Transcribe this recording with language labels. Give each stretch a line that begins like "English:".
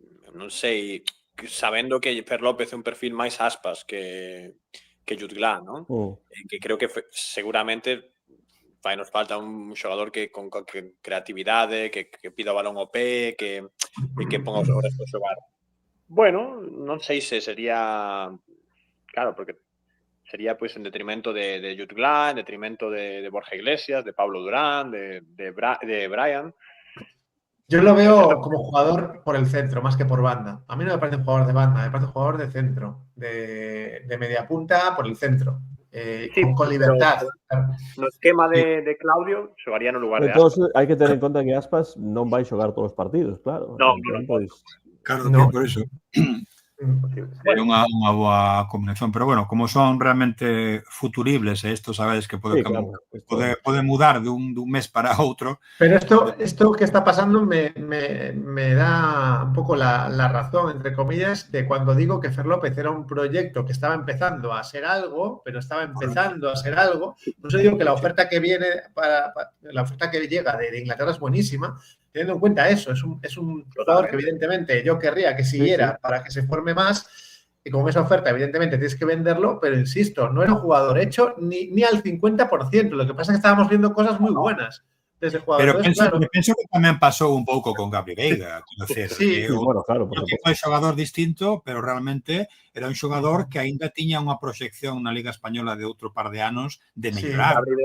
Galician: Non sei, sabendo que Fer López é un perfil máis Aspas que Jutglà, non? Que creo que seguramente nos falta un xogador que con creatividade, que pida o balón ao pé, que ponga os horas para xogar. Bueno, non sei se sería... Claro, porque sería pues en detrimento de Jutglà, en detrimento de Borja Iglesias, de Pablo Durán, de Brian.
Spanish: Yo lo veo como jugador por el centro, más que por banda. A mí no me parece un jugador de banda, me parece un jugador de centro, de media punta por el centro, sí, con libertad.
Galician: No esquema de Claudio, xogaría no lugar de Aspas. Hai que ter en conta que Aspas non vai xogar todos os partidos, claro. No. Claro, por iso. É unha boa combinación, pero bueno, como son realmente futuribles, isto sabedes que pode mudar dun mes para outro.
Spanish: Pero esto que está pasando me da un pouco la razón, entre comillas, de cuando digo que Fer López era un proyecto que estaba empezando a ser algo, pero estaba empezando a ser algo. Por eso digo que la oferta que viene, la oferta que llega de Inglaterra es buenísima, teniendo en cuenta eso. Es un jugador que evidentemente yo querría que siguiera para que se forme más, y con esa oferta evidentemente tienes que venderlo, pero insisto, no era un jugador hecho ni al 50%, lo que pasa es que estábamos viendo cosas muy buenas desde el jugador.
Galician: Pero penso que tamén pasou un pouco con Gabri Veiga, claro, un xogador distinto, pero realmente era un xogador que aínda tiña unha proxección na Liga Española de outro par de anos de mellorar.